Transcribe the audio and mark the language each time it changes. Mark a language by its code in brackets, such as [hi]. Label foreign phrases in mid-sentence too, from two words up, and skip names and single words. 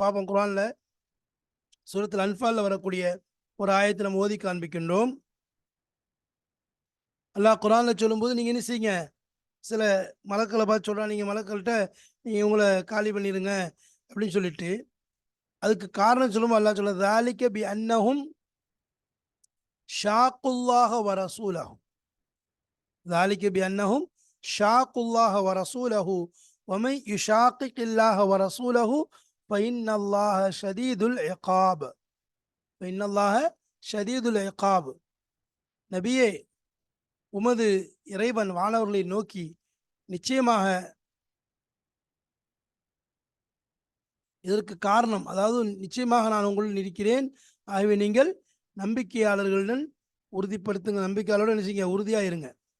[ta] பார்ப்போம், குரான்ல சூரத்துல் அன்ஃபால்ல வரக்கூடிய ஒரு ஆயத்தை நம்ம ஓதி காண்பிக்கின்றோம். அல்லாஹ் குரான்ல சொல்லும்போது நீங்க என்ன செய்யுங்க, சில மலக்களை பார்த்து சொல்றான், நீங்க மலக்கள்கிட்ட நீங்க உங்களை காலி பண்ணிடுங்க அப்படின்னு சொல்லிட்டு, அதுக்கு காரணம் சொல்லும்போது அல்லாஹ் சொல்ல, [ar] ذَلِكَ بِأَنَّهُمْ شَاقُوا اللَّهَ وَرَسُولَهُ, ذَلِكَ بِأَنَّهُمْ شَاقُوا اللَّهَ وَرَسُولَهُ وَمَنْ يُشَاقِقِ اللَّهَ وَرَسُولَهُ فَإِنَّ اللَّهَ شَدِيدُ الْعِقَابِ, فَإِنَّ اللَّهَ شَدِيدُ الْعِقَابِ. [ta] நபியே, உமது இறைவன் வானவர்களை நோக்கி, நிச்சயமாக இதற்கு காரணம், அதாவது நிச்சயமாக நான் உங்களுடன் இருக்கிறேன், ஆகவே நீங்கள் நம்பிக்கையாளர்களுடன் உறுதிப்படுத்துங்க, நம்பிக்கையாளரோடு என்ன செய்யுங்க, உறுதியாக இருங்க,